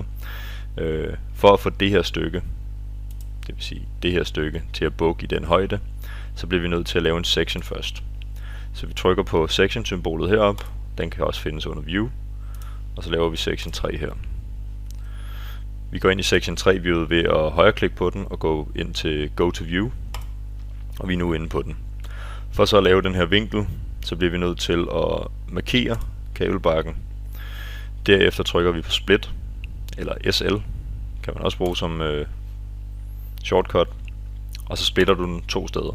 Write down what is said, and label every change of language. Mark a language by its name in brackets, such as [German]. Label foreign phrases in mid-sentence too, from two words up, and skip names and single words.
[Danish] For at få det her stykke, det vil sige det her stykke, til at bukke i den højde, så bliver vi nødt til at lave en section først. Så vi trykker på section symbolet heroppe. Den kan også findes under view, og så laver vi section 3 her. Vi går ind i section 3 viewet ved at højreklikke på den og gå ind til [English] go to view, [Danish] og vi er nu inde på den. For så at lave den her vinkel, så bliver vi nødt til at markere kabelbakken. Derefter trykker vi på split, eller SL kan man også bruge som shortcut, og så splitter du den 2 steder.